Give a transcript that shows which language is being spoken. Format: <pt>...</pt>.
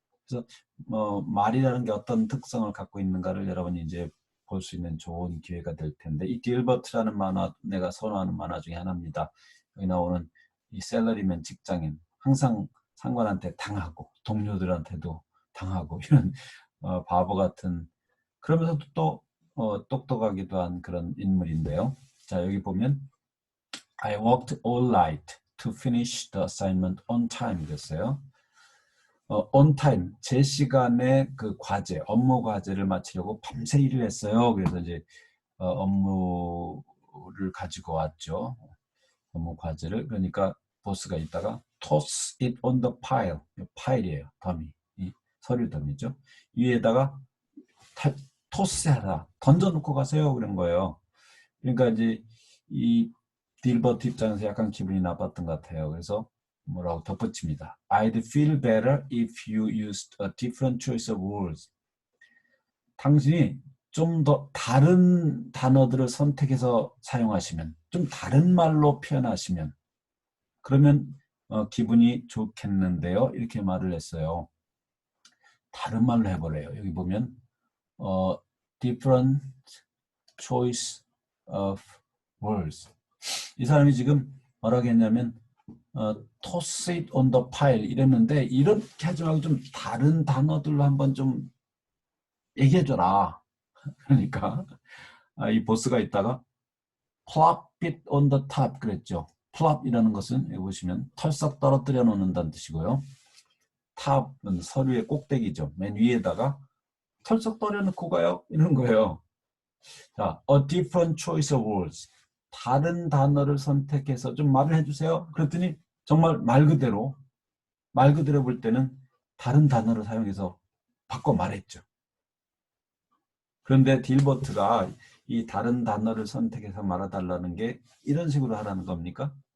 <ko>그래서 말이라는 게 어떤 특성을 갖고 있는가를 여러분이 이제 볼 수 있는 좋은 기회가 될 텐데 이 딜버트라는 만화 내가 선호하는 만화 중에 하나입니다. 여기 나오는 이 셀러리맨 직장인 항상 상관한테 당하고 동료들한테도 당하고 이런 바보 같은 그러면서도 또 똑똑하기도 한 그런 인물인데요. 자 여기 보면</ko> <en>I worked all night to finish the assignment on time</en> <ko>그랬어요.</ko> <en>on time</en> <ko>제 시간에 그 과제 업무 과제를 마치려고 밤새 일을 했어요. 그래서 이제 업무를 가지고 왔죠. 업무 과제를 그러니까 보스가 있다가</ko> <en>toss it on the pile</en> <ko>파일이에요. 더미 서류 더미죠. 위에다가 토스해라 던져놓고 가세요 그런 거예요. 그러니까 이제 이 딜버트 입장에서 약간 기분이 나빴던 것 같아요. 그래서 뭐라고 덧붙입니다.</ko> <en>I'd feel better if you used a different choice of words.</en> <ko>당신이 좀 더 다른 단어들을 선택해서 사용하시면 좀 다른 말로 표현하시면 그러면 기분이 좋겠는데요. 이렇게 말을 했어요. 다른 말로 해보래요. 여기 보면</ko> <en>different choice of words.</en> <ko>이 사람이 지금 뭐라고 했냐면</ko> <en>toss it on the pile</en> <ko>이랬는데 이렇게 하지 말고 좀 다른 단어들로 한번 좀 얘기해줘라. 그러니까 이 보스가 있다가</ko> <en>plop it on the top</en> <ko>그랬죠. plop이라는 것은 여기 보시면 털썩 떨어뜨려 놓는다는 뜻이고요. 탑은 서류의 꼭대기죠. 맨 위에다가 털썩 떨어놓고 가요. 이런 거예요.</ko> <en>자, a different choice of words.</en> <ko>다른 단어를 선택해서 좀 말을 해주세요. 그랬더니 정말 말 그대로 볼 때는 다른 단어를 사용해서 바꿔 말했죠. 그런데 딜버트가 이 다른 단어를 선택해서 말해달라는 게 이런 식으로 하라는 겁니까?</ko>